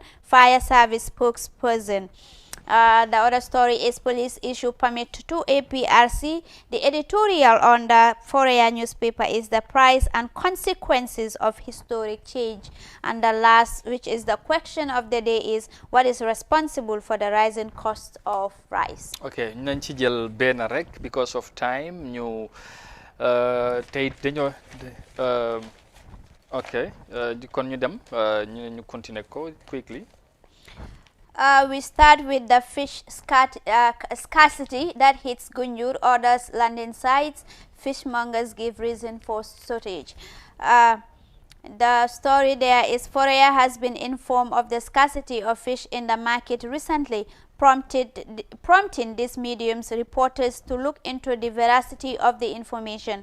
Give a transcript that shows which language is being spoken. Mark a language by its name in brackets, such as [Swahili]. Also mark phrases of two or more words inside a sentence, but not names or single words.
[English] Fire service spokesperson. The other story is police issue permit to APRC. The editorial on the Foroya newspaper is the price and consequences of historic change. And the last, which is the question of the day, is what is responsible for the rising cost of rice? [Wolof] Okay, nañ ci jël benn rek [English] because of time [Wolof] ñu tey dañoo okay kon ñu dem ñu continuer ko quickly. [English] We start with the fish scarcity that hits Gunjur, others landing sites. Fishmongers give reason for shortage. The story there is Foroya has been informed of the scarcity of fish in the market recently, prompting these mediums reporters to look into the veracity of the information.